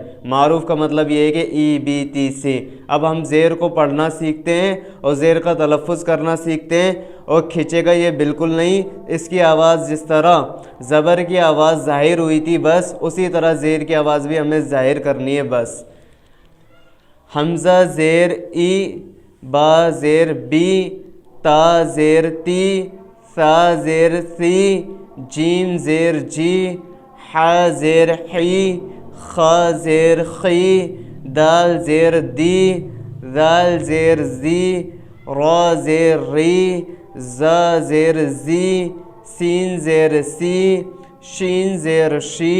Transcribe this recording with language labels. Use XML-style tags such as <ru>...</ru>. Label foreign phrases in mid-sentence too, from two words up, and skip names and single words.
<ur>معروف کا مطلب یہ ہے کہ ای بی تی سی۔ اب ہم زیر کو پڑھنا سیکھتے ہیں اور زیر کا تلفظ کرنا سیکھتے ہیں، اور کھچے گا یہ بالکل نہیں۔ اس کی آواز جس طرح زبر کی آواز ظاہر ہوئی تھی بس اسی طرح زیر کی آواز بھی ہمیں ظاہر کرنی ہے بس۔ حمزہ زیر ای، با زیر بی، تا زیر تی، سا زیر سی، جیم زیر جی، حا زیر حی، خا زیر خی، دال زیر دی، ذال زیر زی، را زیر ری، زا زیر زی، سین زیر سی، شین زیر شی،</ur>